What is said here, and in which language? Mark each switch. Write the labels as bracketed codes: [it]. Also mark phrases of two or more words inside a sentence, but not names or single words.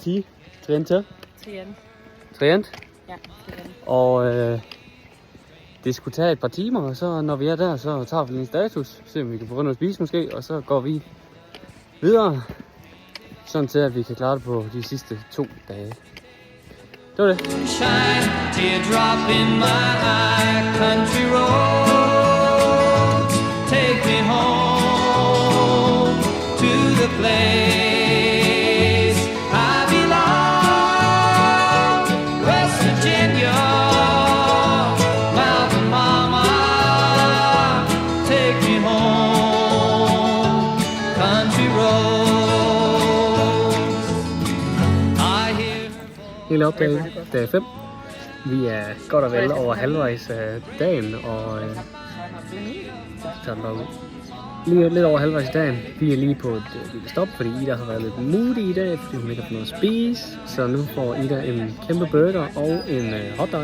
[da] Ja, og det skulle tage et par timer, og så når vi er der, så tager vi en status, se om vi kan få noget at spise måske, og så går vi videre, sådan til at vi kan klare det på de sidste 2 dage. Det var det. [en] Teardrop in my eye, country roads, take me home to the place I belong, West Virginia, Mountain Mama, take me home, country roads. I hear [da] Helt op dag 5. Vi er godt og vel over halvvejs af dagen, og lige lidt over halvvejs af dagen. Vi er lige på et lille stop, fordi Ida har været lidt moody i dag, fordi hun ikke har fået noget at spise. Så nu får Ida en kæmpe burger og en hotdog.